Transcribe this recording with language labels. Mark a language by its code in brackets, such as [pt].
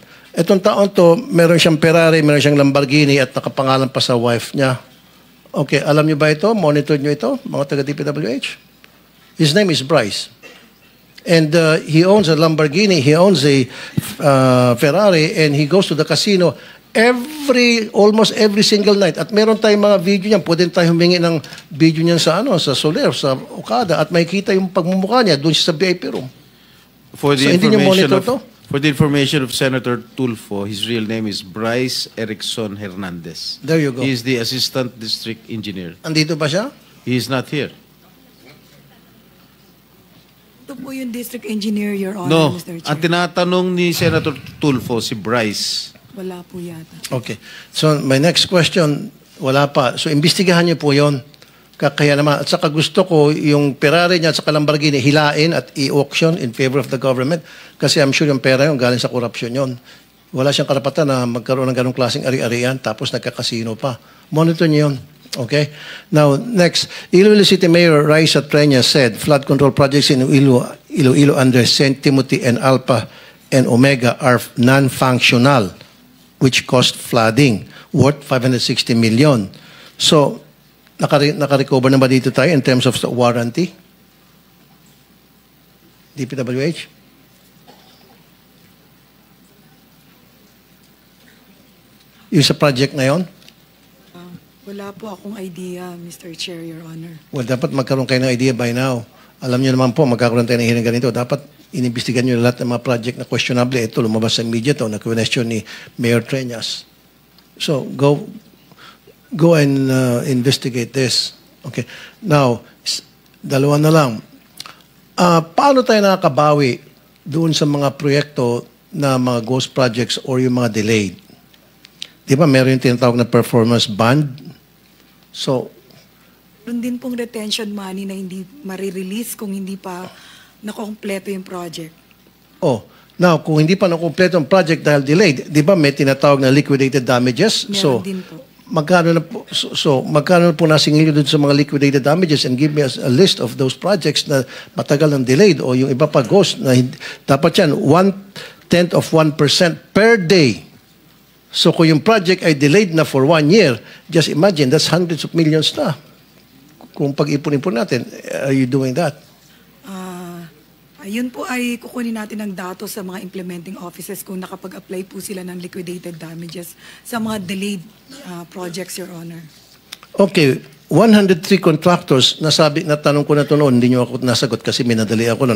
[tl] Etong taon to, meron siyang Ferrari, meron siyang Lamborghini at nakapangalan pa sa wife niya. Okay, alam niyo ba ito? Monitor niyo ito, mga taga-DPWH? [en] His name is Bryce. And he owns a Lamborghini, he owns a Ferrari, and he goes to the casino almost every single night. [tl] At meron tayong mga video niyan. Pwede tayo humingi ng video niyan sa sa Soler, sa Okada, at makikita yung pagmumukha niya doon sa VIP room. [en] For the [tl] So, hindi niyo monitor to? [en] For the information of Senator Tulfo, his real name is Bryce Erickson Hernandez. There you go. He is the Assistant District Engineer. [tl] Andito ba siya? [en] He is not here. [tl] Ito po yung district engineer, Your Honor, [en] No, Mr. Chair. [tl] ang tinatanong ni Senator Tulfo, si Bryce. Wala po yata. Okay. [en] So, my next question, [tl] wala pa. So, imbestigahan niyo po yon. Kaya naman, at saka gusto ko yung Ferrari niya at saka Lamborghini hilain at i-auction [en] in favor of the government [tl] kasi [en] I'm sure [tl] yung pera yun galing sa korupsyon yun. Wala siyang karapatan na magkaroon ng ganong klaseng ari-arian tapos nagkakasino pa. [en] Monitor niyo yun. Okay? Now, next. Iloilo City Mayor Raisa Treña said flood control projects in Iloilo under St. Timothy and Alpha and Omega are non-functional which caused flooding worth 560 million. [tl] So, naka-recover na ba dito tayo in terms of warranty? DPWH? Yung sa project na yon? Wala po akong idea, Mr. Chair, Your Honor. Well, dapat magkaroon kayo ng idea [en] by now. [tl] Alam niyo naman po, magkakaroon tayo ng hearing ganito. Dapat inimbestigan niyo lahat ng mga project na questionable. Ito, lumabas sa media to, na-question ni Mayor Treñas. [en] So, go and investigate this. [tl] Okay. Now, dalawa na lang. Paano tayo nakakabawi doon sa mga proyekto na mga ghost projects or yung mga delayed? Di ba meron yung tinatawag na performance bond? So, Meron din pong retention money na hindi marirelease kung hindi pa nakompleto yung project. now, kung hindi pa nakumpleto ang project dahil delayed, di ba may tinatawag na liquidated damages? Meron din po. Magkano na po nasingil doon sa mga liquidated damages [en] and give me a list of those projects [tl] na matagal ng delayed o yung iba pa ghost na dapat yan 1/10 of 1% per day. [en] So kung yung project ay delayed na for 1 year, just imagine that's hundreds of millions na. [tl] Kung pag-ipon-ipon natin, [en] are you doing that? [tl] Ayun po ay kukunin natin ng datos sa mga implementing offices kung nakapag-apply po sila ng liquidated damages sa mga delayed projects, Your Honor. Okay, 103 contractors, natanong ko na ito noon, hindi nyo ako nasagot kasi minadali ako noon.